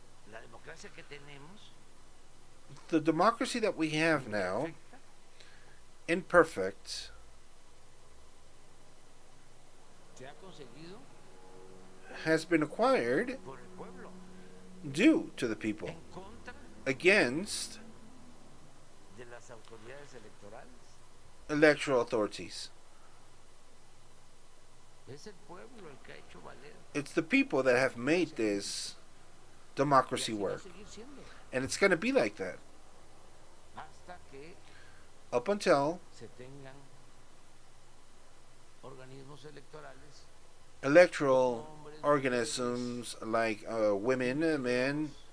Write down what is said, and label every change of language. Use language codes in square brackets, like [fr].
[es] La democracia que tenemos [en] The democracy that we have now, [es] perfecta, [en] imperfect, [es] se ha conseguido [en] has been acquired [es] por el pueblo [en] due to the people, [es] en contra [en] against [es] de las autoridades electorales. [en] electoral authorities. [es] Es el pueblo el que ha hecho valer. [en] It's the people that have made this democracy [es] Y así va a [en] work. [es] seguir siendo [en] And it's going to be like that [es] hasta que [en] up until [es] se tengan organismos electorales, [en] electoral organisms like women, men,